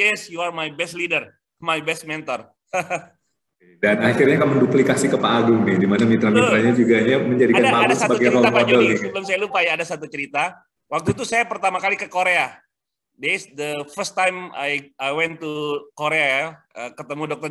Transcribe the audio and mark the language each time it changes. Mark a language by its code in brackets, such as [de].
[en] Jess, you are my best leader, my best mentor. [id] Dan akhirnya kamu duplikasi ke Pak Agung nih, di mana mitra-mitranya juga ya menjadikan Pak Agung sebagai role model. Sebelum saya lupa ya, ada satu cerita. Waktu itu saya pertama kali ke Korea. [en] This the first time I went to Korea, [id] ketemu [en] Dr.